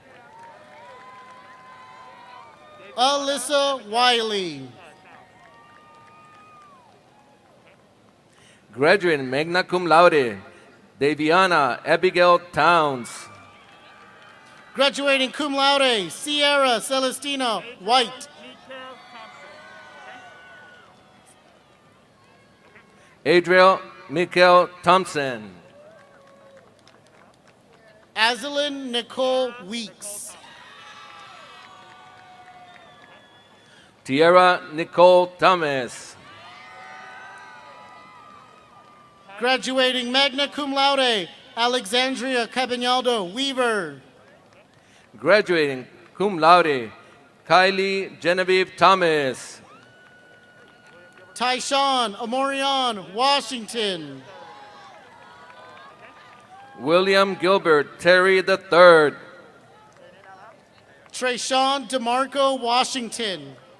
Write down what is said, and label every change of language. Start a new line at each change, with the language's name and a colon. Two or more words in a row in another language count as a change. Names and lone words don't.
English: Alyssa Wiley.
Latin: Graduating magna cum laude, Daviana Abigail Towns. Graduating cum laude,
English: Sierra Celestina White. Adriel Mikkel Thompson. Azalyn Nicole Weeks. Tierra Nicole Thomas.
Latin: Graduating magna cum laude, Alexandria Cabanaldo Weaver. Graduating cum laude,
English: Kylie Genevieve Thomas. Tyshawn Amorion Washington. William Gilbert Terry III. Trayshawn DeMarco Washington.